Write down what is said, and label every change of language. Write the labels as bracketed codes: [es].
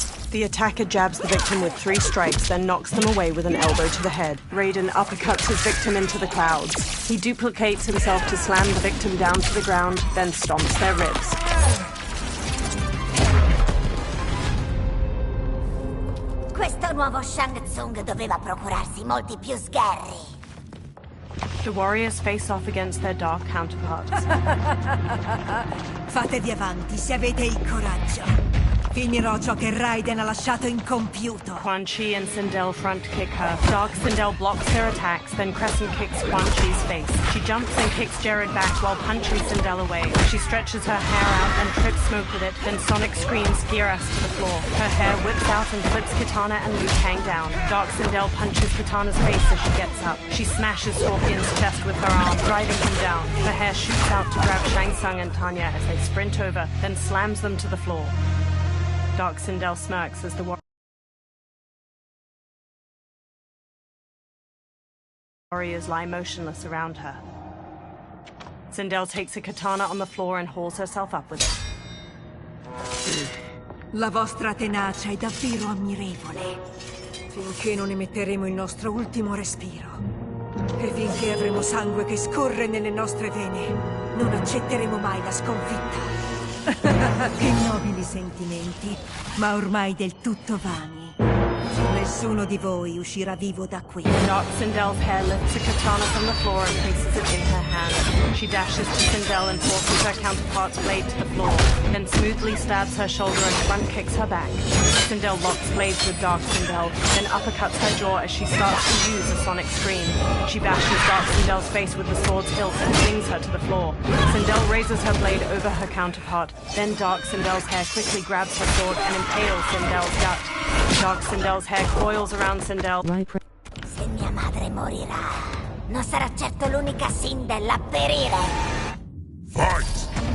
[en] The attacker jabs the victim with 3 strikes, then knocks them away with an elbow to the head. Raiden uppercuts his victim into the clouds. He duplicates himself to slam the victim down to the ground, then stomps their ribs. [it] Questo nuovo Shang Tsung doveva procurarsi molti più sgherri. [en] The warriors face off against their dark counterparts. [it] Fatevi avanti se avete il coraggio. Finirò ciò che Raiden ha lasciato incompiuto. [en] Quan Chi and Sindel front kick her. Dark Sindel blocks their attacks, then crescent kicks Quan Chi's face. She jumps and kicks Jared back while punching Sindel away. She stretches her hair out and trips Smoke with it, then Sonic screams Geras to the floor. Her hair whips out and flips Kitana and Liu Kang down. Dark Sindel punches Kitana's face as she gets up. She smashes Scorpion's chest with her arm, driving him down. Her hair shoots out to grab Shang Tsung and Tanya as they sprint over, then slams them to the floor. Dark Sindel smirks as the warriors lie motionless around her. Sindel takes a katana on the floor and hauls herself up with it. [it] La vostra tenacia è davvero ammirevole. Finché non emetteremo il nostro ultimo respiro. E finché avremo sangue che scorre nelle nostre vene, non accetteremo mai la sconfitta. Che nobili sentimenti, ma ormai del tutto vani. Nessuno di voi uscirà vivo da qui. [en] Dark Sindel's hair lifts a katana from the floor and places it in her hand. She dashes to Sindel and forces her counterpart's blade to the floor, then smoothly stabs her shoulder and front kicks her back. Sindel locks blades with Dark Sindel, then uppercuts her jaw as she starts to use a sonic scream. She bashes Dark Sindel's face with the sword's hilt and flings her to the floor. Sindel raises her blade over her counterpart, then Dark Sindel's hair quickly grabs her sword and impales Sindel's gut. Dark Sindel's hair coils around Sindel. [it] Se mia madre morirà, non sarà certo l'unica Sindel a perire. [en] Fight!